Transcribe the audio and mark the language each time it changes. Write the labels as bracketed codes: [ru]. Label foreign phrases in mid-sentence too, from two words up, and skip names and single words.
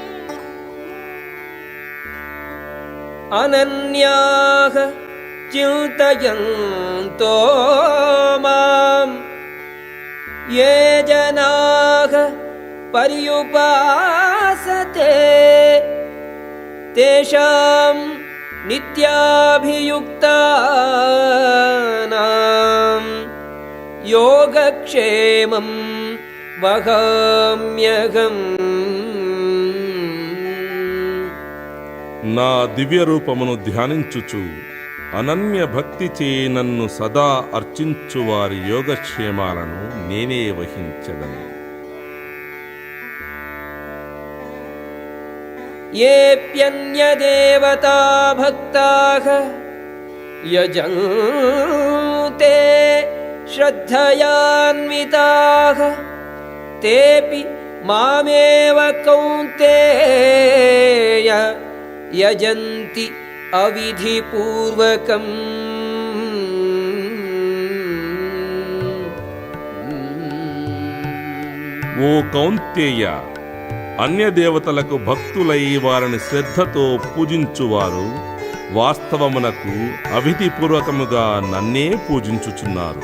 [sa] అనన్యాః చింతయంతో మాం యే జనాః పర్యుపాసతే తేషాం నిత్యాభియుక్తానాం యోగక్షేమం వహామ్యహం. [te] నా దివ్య రూపమును ధ్యానించుచు అనన్య భక్తిచే నన్ను సదా అర్చించు వారి యోగక్షేమాలను నేనే వహించదను. [sa] येऽप्यन्यदेवता भक्ताः यजन्ते श्रद्धयान्विताः तेऽपि मामेव कौन्तेय यजन्ति अविधिपूर्वकम्. [te] ఓ కౌంతేయ, అన్య దేవతలకు భక్తులై వారిని శ్రద్ధతో పూజించువారు వాస్తవమునకు అవిధిపూర్వకముగా నన్నే పూజించుచున్నారు.